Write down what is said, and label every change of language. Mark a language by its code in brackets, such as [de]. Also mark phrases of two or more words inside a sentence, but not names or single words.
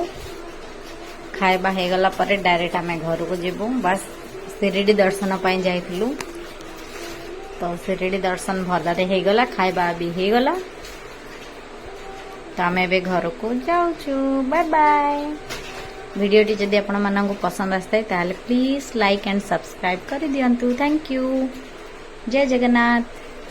[or] ଖାଇବା ହେ ଗଲା ପରେ ଡାଇରେକ୍ଟ ଆମେ ଘର କୁ ଯିବୁ। ବସ ଶିରଡି ଦର୍ଶନ ପାଇଁ ଯାଇଥିଲୁ ତ ଶିରଡି ଦର୍ଶନ ଭଲରେ ହେ ଗଲା ଖାଇବା ବି ହେ ଗଲା। ତ ଆମେ ଏବେ ଘର କୁ ଯାଉଛୁ। [en] bye bye. [or] ଭିଡିଓଟି ଯଦି ଆପଣ ମାନଙ୍କୁ ପସନ୍ଦ ଆସିଥାଏ ତାହେଲେ [en] please like and subscribe [or] କରି ଦିଅନ୍ତୁ। [en] thank you. [or] ଜୟ ଜଗନ୍ନାଥ।